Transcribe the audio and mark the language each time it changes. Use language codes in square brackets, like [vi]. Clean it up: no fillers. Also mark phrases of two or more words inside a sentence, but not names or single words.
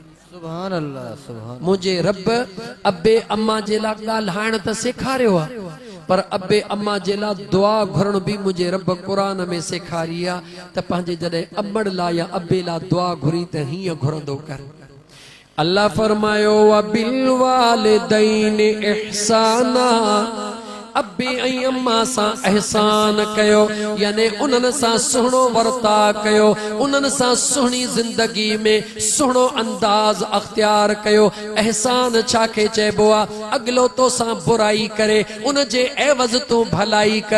[ar] سبحان الله، سبحان. [sd] मुझे रब अबे अम्मा जे लाइ ॻाल्हाइण त सेखारियो आहे, पर अबे अम्मा जे लाइ दुआ घुरण भी मुझे रब क़ुरान में सेखारी आ त पंहिंजे जॾहिं अमड़ ला या अबे ला दुआ घुरी त हीअं घुरंदो कर। अल्लाह फरमायो [ar] وبالوالدين إحسانا, [sd] अबे ऐं अम्मा सां एहसान कयो, यानी उन्हनि सां सुहिणो वर्ता कयो, उन्हनि सां सुहिणी ज़िंदगी में सुहिणो अंदाज़ अख्तियार कयो। एहसान छाखे चइबो आहे? अॻिलो तोसां बुराई करे उन जे एवज़ तूं भलाई कर।